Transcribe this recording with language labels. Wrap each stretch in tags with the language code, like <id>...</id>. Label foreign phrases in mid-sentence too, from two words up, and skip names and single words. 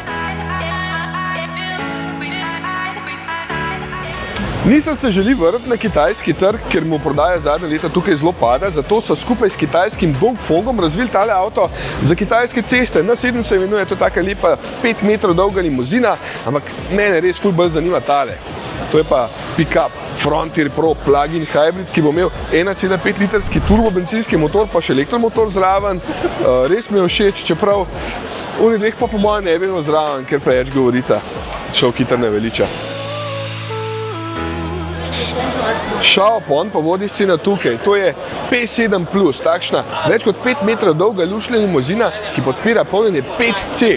<sl>Nissan se želi vrniti na kitajski trg, ker mu prodaja zadnje leta tukaj zelo pada, zato so skupaj s kitajskim Dongfengom razvili tale avto za kitajske ceste. N7 se imenuje, to je taka lepa 5 metrov dolga limuzina, ampak mene res ful bolj zanima tale. To je pa pick-up Frontier Pro</sl> <en>plug-in hybrid,</en> <sl>ki bo imel 1,5 litrski turbobencinski motor, pa še elektromotor zraven. Res mi je všeč, čeprav oni dveh pa po mojem ne bi imel zraven, ker preveč govorita. Človek hitro ne veliča. Xiaopon pa vodi scena tukaj, to je P7 Plus, takšna več kot 5 metrov dolga lušna limuzina, ki podpira polnjenje 5C.</sl>